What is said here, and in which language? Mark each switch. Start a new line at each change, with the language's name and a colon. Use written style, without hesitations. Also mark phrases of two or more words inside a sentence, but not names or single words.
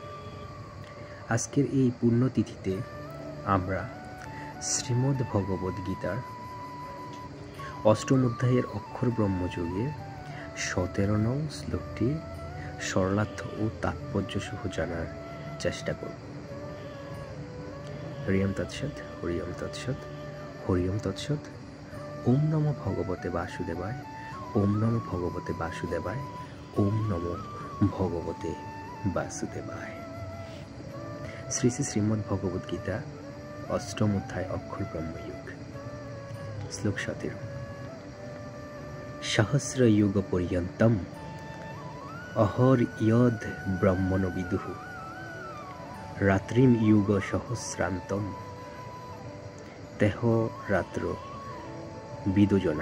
Bangla: আজকের এই পুণ্যতিথিতে আমরা শ্রীমদ্ ভগবদ গীতার অষ্টম অধ্যায়ের অক্ষর ব্রহ্মযোগের 17 নং শ্লোকটি সরলার্থ ও তাৎপর্য সহ জানার চেষ্টা করব।
Sanskrit: হরিওম তৎসৎ, হরিওম তৎসৎ, হরিওম তৎসৎ। ওম নমো ভগবতে বাসুদেবায়, ওম নমো ভগবতে বাসুদেবায়, ওম নমো ভগবতে বাসুদেবায়।
Bangla: শ্রী শ্রী শ্রীমদ্ ভগবদ গীতা অষ্টম অধ্যায় অক্ষর ব্রহ্মযোগ। শ্লোক 17।
Sanskrit: সহস্রযুগ পর্যন্তম অহর ইয়দ ব্রহ্মণ বিদুঃ রাত্রিম যুগ সহস্রান্তম তেহ রাত্র বিদোজনা।